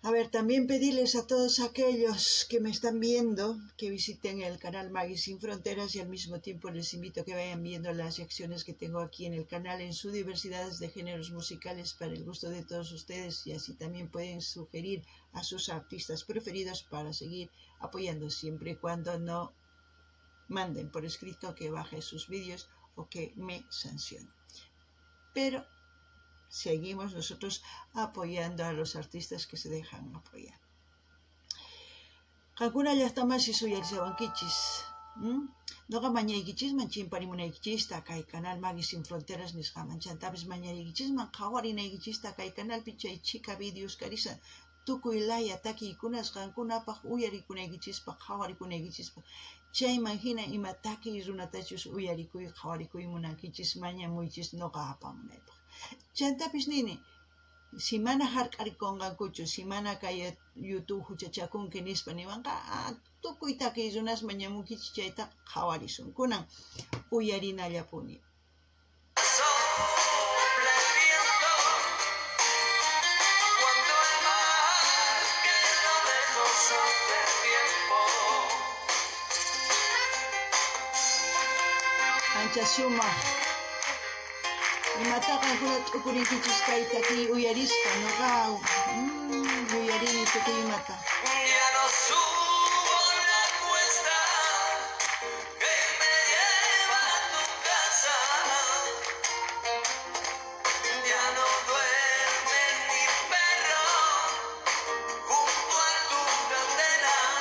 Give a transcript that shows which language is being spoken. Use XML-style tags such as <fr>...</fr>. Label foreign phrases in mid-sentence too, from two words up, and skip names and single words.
<es>también pedirles a todos aquellos que me están viendo que visiten el canal Maggie Sin Fronteras, y al mismo tiempo les invito a que vayan viendo las secciones que tengo aquí en el canal en su diversidad de géneros musicales para el gusto de todos ustedes, y así también pueden sugerir a sus artistas preferidos para seguir apoyando, siempre y cuando no manden por escrito que baje sus vídeos o que me sancionen. Pero seguimos nosotros apoyando a los artistas que se dejan apoyar.</es> <qu>Kakuna llaqtamas suyarisawankichis. Noqa mañaykichisman chimparimunaykichista kay canal Maggie Sin Fronteras nisqaman. Chantapis mañaykichisman qhawarinaykichista kay canalpi chay chika videos karisan. Tukuy laya takiykunas qankunapaq uyarikunaykichispaq qhawarikunaykichispa. Chayman hina ima takiy runatachus uyarikuy qhawarikuy munankichis mañamuychis noqa apamunaypaq. Chantapis nini, si mana hark'arikunqankuchu, si mana kay YouTube huchachakunki nispa niwanqa, tukuy takiy runas mañamunkichis chayta qhawarisun. Kunan uyarinallapuni.</qu> <es>Sopla el viento cuando el mar quedó lejos hace tiempo.</es> <qu>Ancha shumaq. Imataqa t'ukurinkichis kay takiy uyarispa, noqa uyarini tukuy imata.</qu> <es>Ya no subo la cuesta que me lleva a tu casa. Ya no duerme mi perro junto a tu candela.</es>